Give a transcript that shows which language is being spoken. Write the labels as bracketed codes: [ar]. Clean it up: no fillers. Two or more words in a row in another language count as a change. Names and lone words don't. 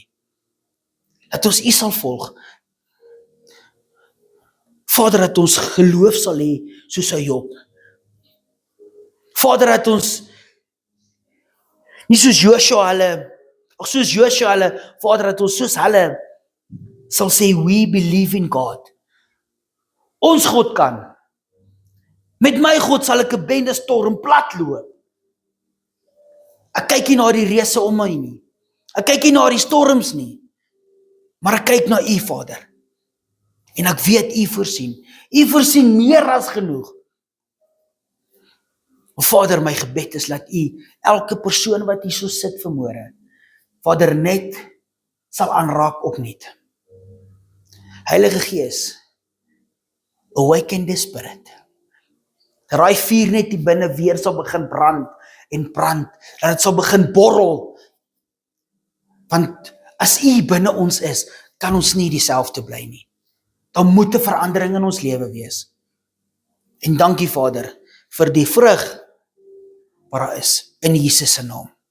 [af] Dat ons U sal volg. Vader, dat ons geloof sal hê soos Job. Vader, dat ons nie soos Joshua hulle, Vader, dat ons soos hulle sal sê, [en] we believe in God. [af] Ons God kan. Met my God sal ek 'n bende storm platloop. Ek kyk nie na die reëse om my nie. Ek kyk nie na die storms nie. Maar ek kyk na U, Vader. En ek weet U voorsien. U voorsien meer as genoeg. Vader, my gebed is dat U elke persoon wat hier so sit vanmôre, Vader, net sal aanraak opnuut. Heilige Gees, [en] awaken the spirit. [af] Dat daai vuur net hier binne weer sal begin brand en brand, dat dit sal begin borrel. Want as U binne ons is, kan ons nie dieselfde bly nie. Dan moet 'n verandering in ons lewe wees. En dankie Vader vir die vrug wat daar is in Jesus se naam.